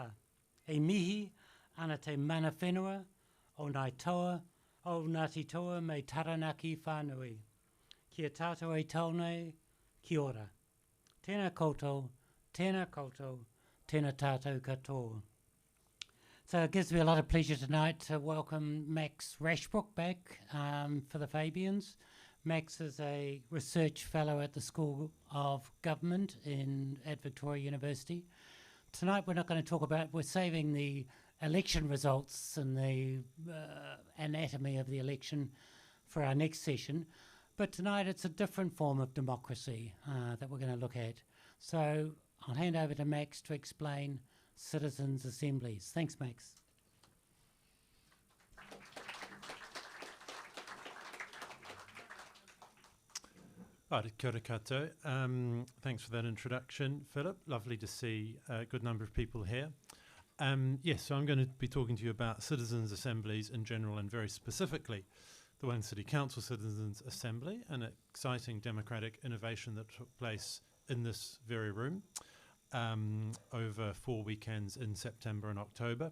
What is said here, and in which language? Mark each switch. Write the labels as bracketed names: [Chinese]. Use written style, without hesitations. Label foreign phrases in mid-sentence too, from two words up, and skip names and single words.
[Māori] E mihi, ana te mana whenua, o nai toa, o Ngāti Toa me Taranaki whānui. Kia tātou e taunei, kia ora. Tēnā koutou, tēnā koutou, tēnā tātou katoa. [English] So it gives me a lot of pleasure tonight to welcome Max Rashbrooke back for the Fabians. Max is a research fellow at the School of Government at Victoria University. Tonight we're not going to talk about, we're saving the election results and the anatomy of the election for our next session. But tonight it's a different form of democracy that we're going to look at. So I'll hand over to Max to explain citizens' assemblies. Thanks, Max. [Māori] Kia ora koutou. [English] Thanks for that introduction, Philip. Lovely to see a good number of people here. Yes, so I'm going to be talking to you about citizens' assemblies in general and very specifically the Wellington City Council Citizens' Assembly, an exciting democratic innovation that took place in this very room over 4 weekends in September and October.